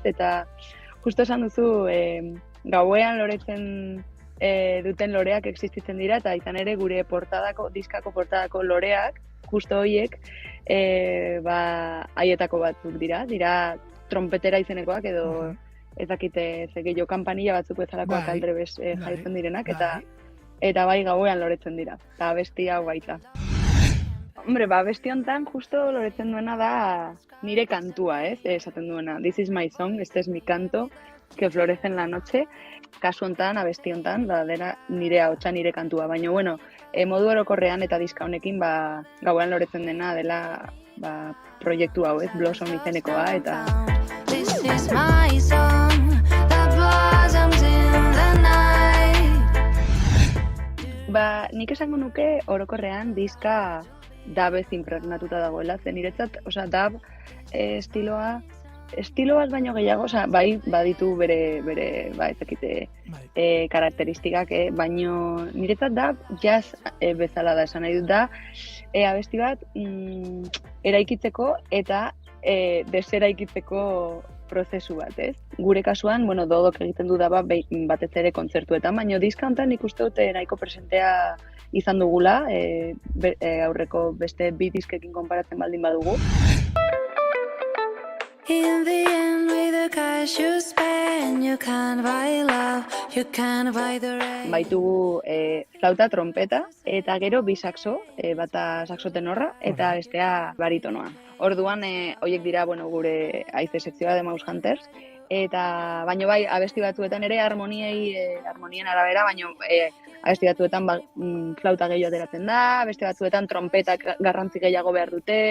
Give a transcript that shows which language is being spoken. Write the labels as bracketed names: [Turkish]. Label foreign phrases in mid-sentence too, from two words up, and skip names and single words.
[Basque] Eta justo esan duzu, gauean loretzen duten loreak existitzen dira, eta izan ere gure diskako portadako loreak, justo horiek, haietako batzuk dira trompetera izenekoak edo ez dakite zegeio kanpanilla batzuk bezalakoak aldrebes jaitzen direnak, eta bai gauean loretzen dira, eta abestia baita. Hombre, abesti honetan justo loretzen duena da nire kantua, ez? Esaten duena, [English] this is my song, [Spanish] este es mi canto, que florece en la noche. [Basque] Kasu honetan, abesti honetan, dena nire ahotsa, nire kantua. Baina, modu orokorrean eta diska honekin, gauean loretzen dena dela proiektu hau, ez? Blossom izenekoa, eta... [English] This is my song that blossoms in the night. [Basque] Nik esango nuke orokorrean diska dabez impregnatuta dagoela, zen niretzat, dab estilo bat baino gehiago, bai baditu bere ezakite karakteristikak, baino niretzat dab jazz bezala da, esan nahi dut da, abesti bat eraikitzeko eta deseraikitzeko prozesu bat, ez? Gure kasuan, Dodok egiten du da batez ere kontzertuetan, baina diska honetan nik uste dute nahiko presentea izan dugula, aurreko beste 2 diskekin konparatzen baldin badugu. [English] In the end, with the cash you spend, you can't buy love, you can't buy the rain. [Basque] Baitugu flauta, trompeta, eta gero 2 saxo, bata saxo tenorra, eta bestea baritonoa. Orduan, horiek dira, gure haize sekzioa de Mouse Hunters, eta baino bai, abesti batzuetan ere harmonien arabera, baino abesti batzuetan flauta gehiago ateratzen da, beste batzuetan trompetak garrantzi gehiago behar dute.